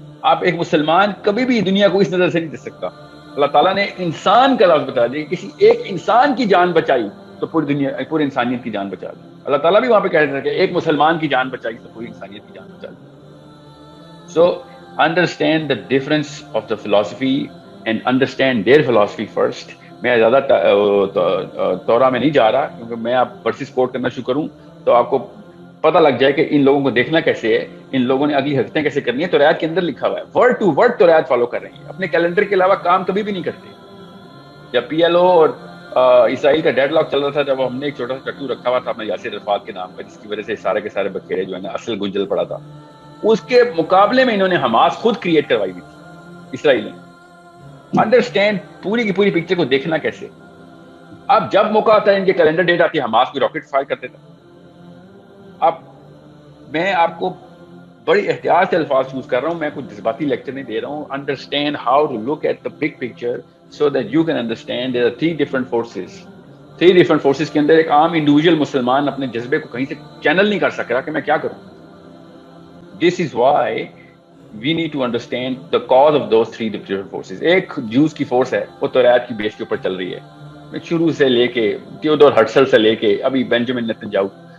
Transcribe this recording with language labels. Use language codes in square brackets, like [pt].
[ur] آپ ایک مسلمان کبھی بھی دنیا کو اس نظر سے نہیں دیکھ سکتا. اللہ تعالیٰ نے انسان کا لفظ بتا دیا, کسی ایک انسان کی جان بچائی تو پوری دنیا, پوری انسانیت کی جان بچا دی. اللہ تعالیٰ بھی وہاں پہ کہہ رہے تھے کہ ایک مسلمان کی جان بچائی تو پوری انسانیت کی جان بچا دی. [en] So understand the difference of the philosophy and understand their philosophy first. [ur] میں زیادہ تورا میں نہیں جا رہا کیونکہ میں آپ ورسز کوٹ کرنا شروع کروں تو آپ کو پتہ لگ جائے کہ ان لوگوں کو دیکھنا کیسے ہے, ان لوگوں نے اگلی حرکتیں کیسے کرنی ہے. توریت کے اندر لکھا ہوا ہے, word to word Tawrat follow کر رہے ہیں, اپنے کیلنڈر کے علاوہ کام کبھی بھی نہیں کرتے. جب پی ایل او اور اسرائیل کا ڈیڈ لاک چل رہا تھا, جب ہم نے ایک چھوٹا سا ٹٹو رکھا ہوا تھا اپنا یاسر عرفات کے نام پر, جس کی وجہ سے سارے کے سارے بکھیرے جو ہے نا اصل گنجل پڑا تھا, اس کے مقابلے میں انہوں نے حماس خود کریٹ کروائی ہوئی تھی اسرائیل نے. انڈرسٹینڈ پوری کی پوری پکچر کو دیکھنا کیسے. اب جب موقع آتا ہے ان کے کیلنڈر ڈیٹ آتی ہے, حماس کو راکٹ فائر کرتے تھے. اب میں آپ کو بڑی احتیاط سے الفاظ یوز کر رہا ہوں, میں کوئی جذباتی لیکچر نہیں دے رہا ہوں. [en] Understand how to look at the big picture so that you can understand there are 3 different forces. 3 different forces [ur] کے اندر ایک عام انڈیویجول مسلمان اپنے جذبے کو کہیں سے چینل نہیں کر سک رہا کہ میں کیا کروں. [en] This is why we need to understand the cause of those 3 different forces. [ur] ایک جوز کی فورس ہے, وہ توریت کی بیس کے اوپر چل رہی ہے, شروع سے لے کے تھیوڈور ہرٹزل سے لے کے ابھی بینجامن نیتنیاہو.